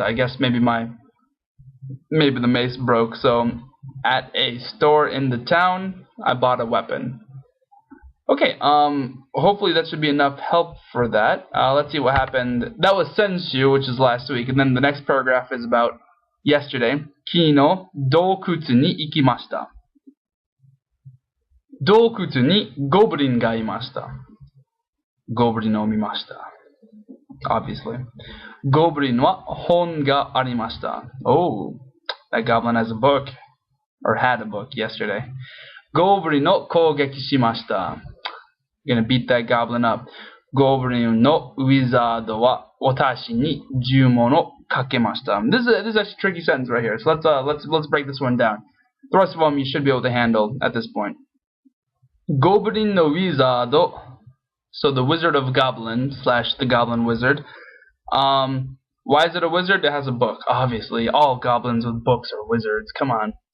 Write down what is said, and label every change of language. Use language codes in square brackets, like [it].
[en] I guess maybe the mace broke, so at a store in the town, I bought a weapon. Okay, hopefully that should be enough help for that. Let's see what happened. That was Senshu, which is last week, and then the next paragraph is about yesterday. [ja] Kino doukutsu ni ikimashita. 洞窟にゴブリンがいました。ゴブリンを見ました。 [en] Obviously. [ja] ゴブリンは本がありました。 [en] Oh, that goblin has a book. Or had a book yesterday. [ja] ゴブリンを攻撃しました。 [en] Gonna beat that goblin up. [ja] ゴブリンのウィザードは私に呪文をかけました。 [en] This is actually a tricky sentence right here. So let's break this one down. The rest of them you should be able to handle at this point. Goblin no wizard, so the wizard of goblin / the goblin wizard. Why is it a wizard? It has a book. Obviously, all goblins with books are wizards. Come on.